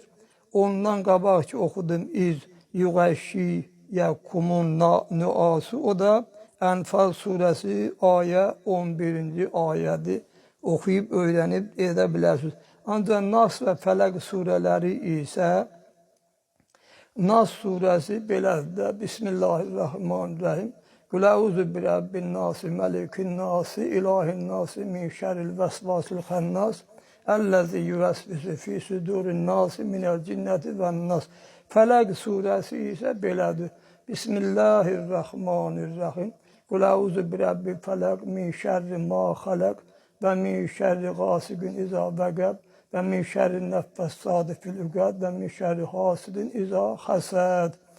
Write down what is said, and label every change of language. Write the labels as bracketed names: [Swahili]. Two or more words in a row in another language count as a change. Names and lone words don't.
[Azerbaijani] Ondan qabaq ki, oxudum, [Arabic] إذ يغشيكم النعاس, [Azerbaijani] o da Ənfal surəsi ayə 11-ci ayədir. Oxuyub, öyrənib edə bilərsiniz. Ancaq Nas və Fələq surələri isə Nas surəsi belədir. [Arabic] بسم الله الرحمن الرحيم. قل أعوذ برب الناس ملك الناس إله الناس من شر الوسواس الخناس الذي يوسوس في صدور الناس من الجنة والناس. [Azerbaijani] Fələq surəsi isə belədir. [Arabic] بسم الله الرحمن الرحيم. قل أعوذ برب الفلق من شر ما خلق ومن شر غاسق إذا وقب ومن شر النفاثات في العقد ومن شر حاسد إذا حسد.